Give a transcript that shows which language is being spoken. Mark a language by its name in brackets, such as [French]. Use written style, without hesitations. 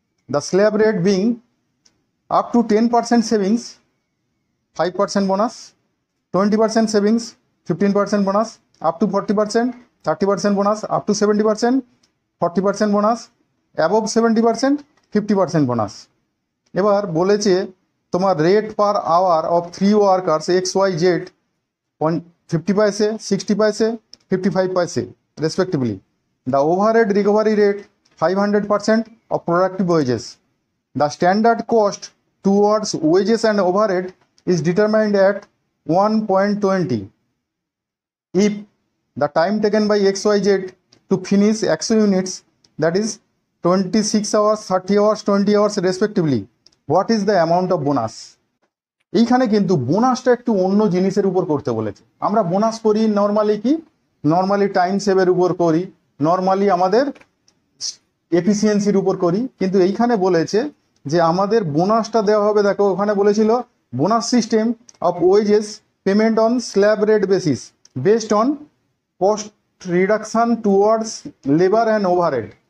[English] The slab rate being up to 10% savings, 5% bonus, 20% savings, 15% bonus, up to 40%, 30% bonus, up to 70%, 40% bonus, above 70%, 50% bonus। [Bangla] এবার বলেছে তোমার [English] Rate per hour of 3 workers XYZ 50 paise, 60 paise, 55 paise respectively. The overhead recovery rate 500% of productive wages. The standard cost towards wages and overhead is determined at 1.20. If the time taken by XYZ to finish XO units, that is 26 hours, 30 hours, 20 hours respectively, what is the amount of bonus? [Bangla] এইখানে কিন্তু বোনাসটা একটু অন্য জিনিসের উপর করতে বলেছে। আমরা bonus করি নর্মালি টাইম সেভের উপর করি, নর্মালি আমাদের এফিসিয়েন্সির উপর করি, কিন্তু এইখানে বলেছে যে আমাদের বোনাসটা দেওয়া হবে। দেখো, ওখানে বলেছিল [English] Bonus system of wages payment on slab rate basis based on cost reduction towards labour and overhead.